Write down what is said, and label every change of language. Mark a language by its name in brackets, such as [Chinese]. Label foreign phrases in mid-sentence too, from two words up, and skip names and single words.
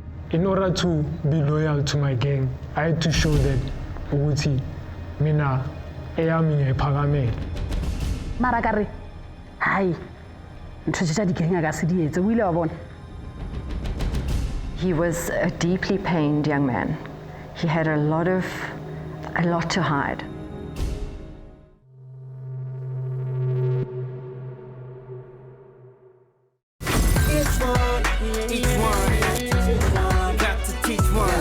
[English] in order to be loyal to my gang, I had to show that [Zulu] ukuthi mina eyami ngiyiphakamela. [Southern Sotho] Mara ka re hai ntho tsa di gang ga se di etse o ile wa bona. [English] He was a deeply pained young man. He had a lot to hide. Each one, got to teach one.